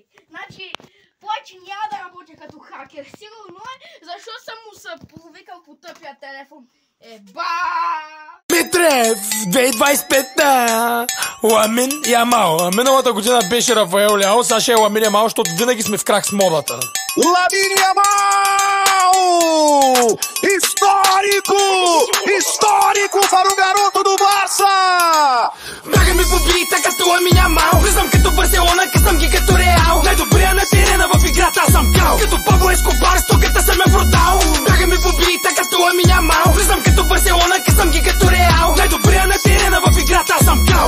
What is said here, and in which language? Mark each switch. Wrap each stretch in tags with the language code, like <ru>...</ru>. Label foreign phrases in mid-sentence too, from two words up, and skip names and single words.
<bg>Значи, повече няма да работя като хакер. Сигурно е, защото съм му се провикал по тъпия телефон. Еба! Митрев, 2025-та! Ламин Ямал. Миналата година беше Рафаел Ляо, сега ще е Ламин Ямал, защото винаги сме в крак с модата. Lamine Yamal!</bg> <pt>Histórico para o garoto do Barça!</pt> <bg>Бяга ми побита като Ламин Ямал. Влизам като Барселона, късам ги като Реал. Най-добрия на терена в играта, аз съм кал. Като Пабло Ескобар, стоката съм я продал. Бяга ми побита като Ламин Ямал. Влизам като Барселона, късам ги като Реал. Най-добрия на терена в играта, аз съм кал.</bg>